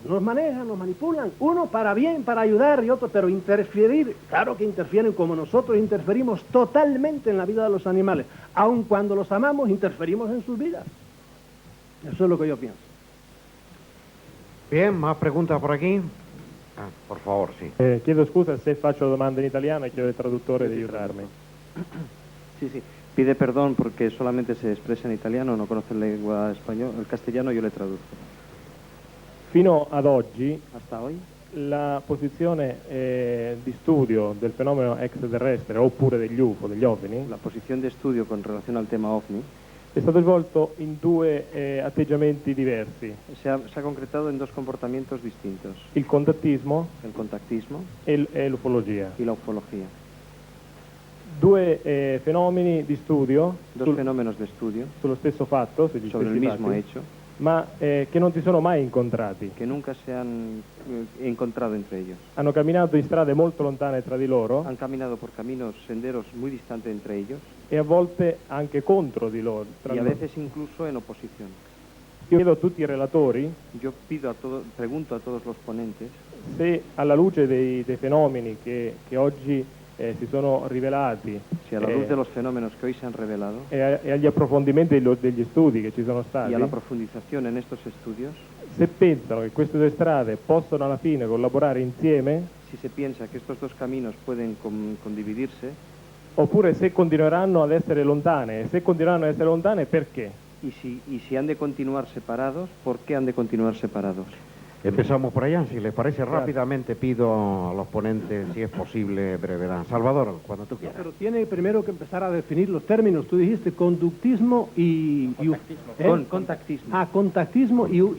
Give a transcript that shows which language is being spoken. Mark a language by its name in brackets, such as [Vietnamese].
[Spanish] Nos manejan, nos manipulan. Uno para bien, para ayudar y otro, pero interferir, claro que interfieren como nosotros interferimos totalmente en la vida de los animales. Aun cuando los amamos, interferimos en sus vidas. Eso es lo que yo pienso. Bien, más preguntas por aquí. Por favor, sí. [Italian] Chiedo scusa se faccio domande in italiano e chiedo al traduttore di aiutarmi. [Spanish] Sí, sí. Pide perdón porque solamente se expresa en italiano, no conoce la lengua española, el castellano yo le traduzco. [Italian] Fino ad oggi, [Spanish] hasta hoy, [Italian] la posizione di studio del fenomeno extraterrestre oppure degli UFO, degli OVNI, [Spanish] la posición de estudio con relación al tema OVNI, [Italian] è stato svolto in 2 atteggiamenti diversi. [Spanish] Se ha concretado en 2 comportamientos distintos. [Italian] Il contattismo, e l'ufologia. [Spanish] Y la ufología. [Italian] 2 fenomeni di studio, [Spanish] 2 fenómenos de estudio, [Italian] sullo stesso fatto, [Spanish] sobre el mismo hecho, [Italian] ma che non si sono mai incontrati. [Spanish] Que nunca se han encontrado entre ellos. [Italian] Hanno camminato in strade molto lontane tra di loro. [Spanish] Han caminado por caminos, senderos muy distantes entre ellos. [Italian] E a volte anche contro di loro. [Spanish] Y a veces incluso en oposición. [Italian] Io chiedo a tutti i relatori, [Spanish] yo pregunto a todos los ponentes, [Italian] se alla luce dei fenomeni che oggi si sono rivelati, [Spanish] si a la luz de los fenómenos que hoy se han revelado, [Italian] e agli approfondimenti degli studi che ci sono stati, [Spanish] y a la profundización en estos estudios, [Italian] se pensano che queste 2 strade possono alla fine collaborare insieme, [Spanish] si se piensa que estos 2 caminos pueden condividirse, [Italian] oppure se continueranno ad essere lontane, e se continueranno ad essere lontane perché? [Spanish] Y si han de continuar separados, ¿por qué han de continuar separados? Empezamos por allá, si les parece rápidamente pido a los ponentes, si es posible, brevedad. Salvador, cuando tú quieras. Pero tiene primero que empezar a definir los términos. Tú dijiste conductismo y... Contactismo. Ah, contactismo y los